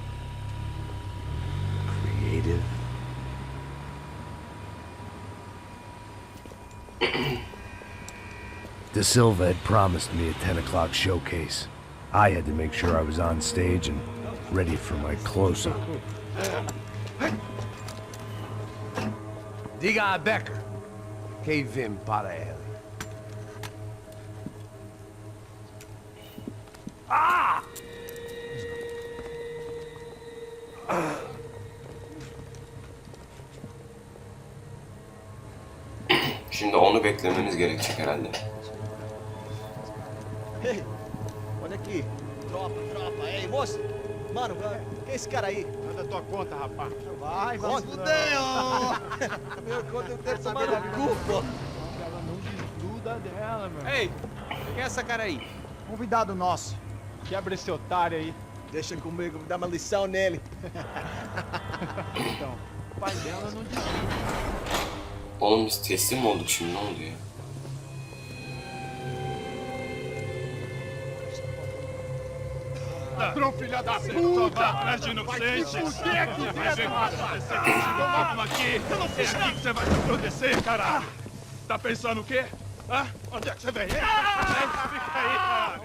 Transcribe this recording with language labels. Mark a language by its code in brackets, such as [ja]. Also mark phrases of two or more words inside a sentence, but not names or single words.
[en] Creative? De Silva had promised me a 10 o'clock showcase. I had to make sure I was on stage and ready for my close-up. [pt] Diga a Becker. Que vim para ele. Ah! [tr] Şimdi onu beklememiz gerekecek herhalde. [pt] Ei, olha aqui. Tropa. Ei, moço. Mano, quem é esse cara aí? Manda tua conta, rapaz. Vai, fudeu! Meu conta eu quero saber do cu, pô. Ela não desgruda dela, meu. Ei, quem é essa cara aí? Convidado nosso. Quebra esse otário aí. Deixa comigo, me dá uma lição nele. Então, o pai dela não desgruda. [tr] Oğlum biz teslim mi olduk şimdi, ne oldu ya? [pt] Ladrão, filha da puta! Atrás de inocente! Vai se fuder, que vai ver o que vai acontecer contigo mesmo aqui! É aqui que você vai se acontecer, caralho! Tá pensando o quê? Hã? Onde é que você vem? Fica aí, caralho!